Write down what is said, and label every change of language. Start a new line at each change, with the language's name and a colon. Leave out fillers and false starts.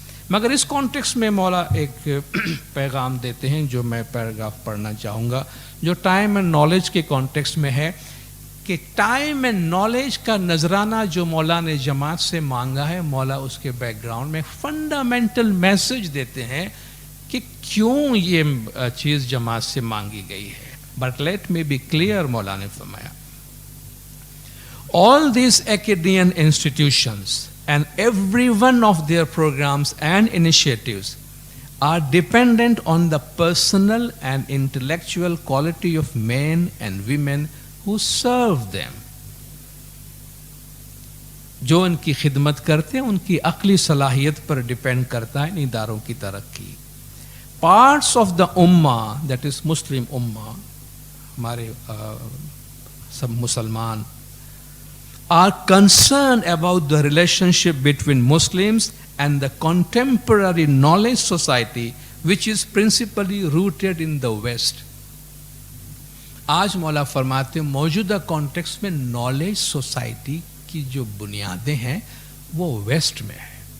Urdu: مگر اس کانٹیکس میں مولا ایک پیغام دیتے ہیں جو میں پیراگراف پڑھنا چاہوں گا, جو ٹائم اینڈ نالج کے کانٹیکس میں ہے کہ ٹائم اینڈ نالج کا نذرانہ جو مولا نے جماعت سے مانگا ہے, مولا اس کے بیک گراؤنڈ میں فنڈامنٹل میسج دیتے ہیں کہ کیوں یہ چیز جماعت سے مانگی گئی ہے.
English: but let me be clear,
Urdu: مولا نے فرمایا
English: all these academian institutions and every one of their programs and initiatives are dependent on the personal and intellectual quality of men and women who serve them.
Urdu: جو ان کی خدمت کرتے ہیں ان کی عقلی صلاحیت پر ڈیپینڈ کرتا ہے ان اداروں کی ترقی.
English: Parts of the ummah, that is Muslim ummah,
Urdu: ہمارے سب مسلمان,
English: are concerned about the relationship between Muslims and the contemporary knowledge society which is principally rooted in the West.
Urdu: آج مولا فرماتے ہیں موجودہ کانٹیکس میں نالج سوسائٹی کی جو بنیادیں ہیں وہ ویسٹ میں ہے.